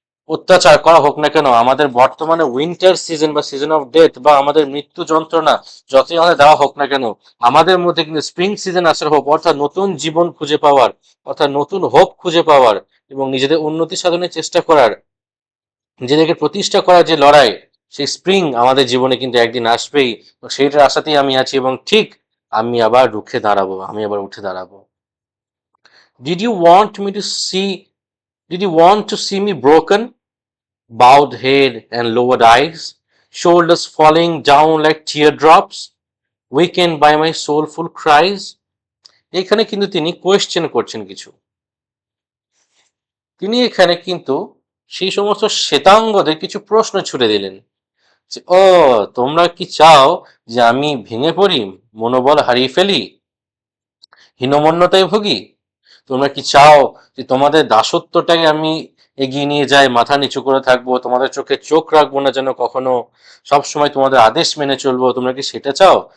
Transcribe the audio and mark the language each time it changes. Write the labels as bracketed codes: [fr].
[bn] অত্যাচার করা হোক না কেন, আমাদের বর্তমানে উইন্টার সিজন বা সিজন অফ ডেথ বা আমাদের মৃত্যু যন্ত্রণা যতই আমাদের দেওয়া হোক না কেন, আমাদের মধ্যে কিন্তু স্প্রিং সিজন আসার হোপ, অর্থাৎ নতুন জীবন খুঁজে পাওয়ার, অর্থাৎ নতুন হোপ খুঁজে পাওয়ার এবং নিজেদের উন্নতি সাধনের চেষ্টা করার, নিজেদেরকে প্রতিষ্ঠা করার যে লড়াই, সেই স্প্রিং আমাদের জীবনে কিন্তু একদিন আসবেই। সেইটার আশাতেই আমি আছি, এবং ঠিক আমি আবার রুখে দাঁড়াবো, আমি আবার উঠে দাঁড়াবো। [en] Did you want me to see did you want to see me broken, bowed head and lowered eyes, shoulders falling down like teardrops, weakened by my soulful cries? [bn] এখানে কিন্তু তিনি কোয়েশ্চেন করছেন কিছু। তিনি এখানে কিন্তু সেই সমস্ত শ্বেতাঙ্গদের কিছু প্রশ্ন ছুড়ে দিলেন যে, ও তোমরা কি চাও যে আমি ভেঙে পড়ি, মনোবল হারিয়ে ফেলি, হীনমন্যতায় ভুগি? তোমরা কি চাও যে তোমাদের দাসত্বটাকে আমি এগিয়ে নিয়ে যাই, মাথা নিচু করে থাকবো, তোমাদের চোখে চোখ রাখবো না যেন কখনো, সব সময় তোমাদের আদেশ মেনে চলবো? তোমরা কি সেটা চাও?